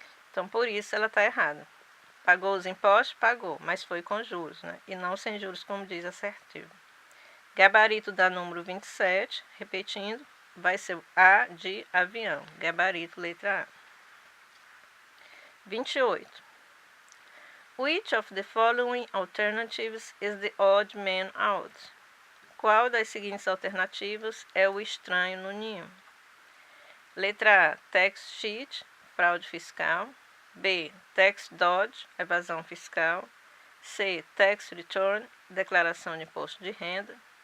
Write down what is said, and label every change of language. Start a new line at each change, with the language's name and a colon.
Portuguese: Então por isso ela está errada. Pagou os impostos? Pagou, mas foi com juros, né, e não sem juros, como diz a assertiva. Gabarito da número 27, repetindo, vai ser o A de avião. Gabarito, letra A. 28.
English: Which of the following alternatives is the odd man out?
Portuguese: Qual das seguintes alternativas é o estranho no ninho? Letra A, tax cheat, fraude fiscal. B, tax dodge, evasão fiscal. C, tax return, declaração de imposto de renda.